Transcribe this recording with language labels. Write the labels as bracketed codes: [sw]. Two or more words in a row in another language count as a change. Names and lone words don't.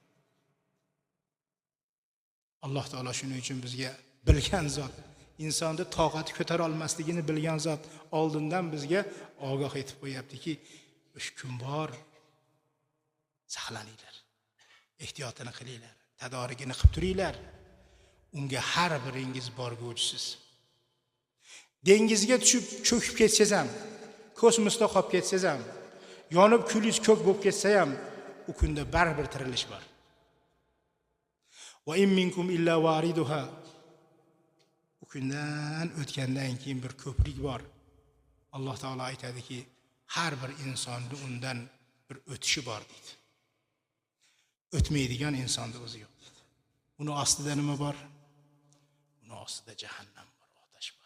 [uz] Alloh taolo shuning uchun bizga bilgan zot, insonni toqati ko'tara olmasligini bilgan zot oldindan bizga ogoh etib qo'yaptiki, o'sha kun bor, saqlaninglar, ehtiyotini qilinglar, tadorigini qilib turinglar. Unga har biringiz borguvchisiz. Dengizga tushib cho'kib ketsangiz ham, kosmosda qolib ketsangiz ham, yonib kulingiz ko'k bo'lib ketsa ham, u kunda baribir tirilish bor. [ar] وإن منكم إلا واردها. [uz] U kundan o'tgandan keyin bir ko'prik bor. Alloh taolo aytadiki, har bir insonning undan bir o'tishi bor deydi. O'tmaydigan insonda o'zi yo'q deydi. Uni ostida nima bor? Uni ostida jahannam bor, otash bor.